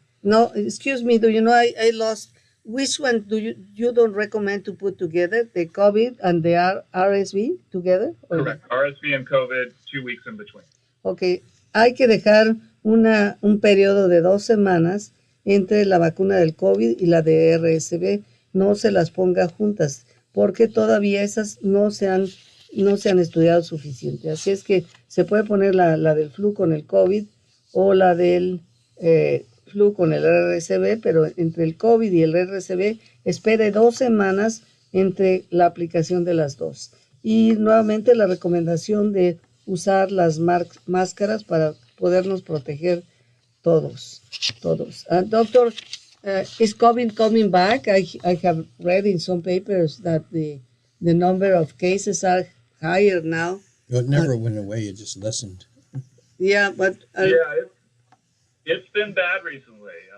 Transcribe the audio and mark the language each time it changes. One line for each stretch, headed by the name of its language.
English: No, excuse me, do you know I lost... Which one do you don't recommend to put together, the COVID and the RSV together? Correct. RSV and COVID, 2 weeks in between.
Spanish: Okay, hay que dejar un periodo de 2 semanas entre la vacuna del COVID y la de RSV. No se las ponga juntas, porque todavía esas no se han estudiado suficiente. Así es que se puede poner la del flu con el COVID o la del flu con el RSV, pero entre el COVID y el RSV espere 2 semanas entre la aplicación de las dos. Y nuevamente la recomendación de usar las máscaras para podernos proteger todos.
English: Doctor, is COVID coming back? I have read in some papers that the number of cases are higher now. It never went away, it just lessened. Yeah, but... It's been bad recently.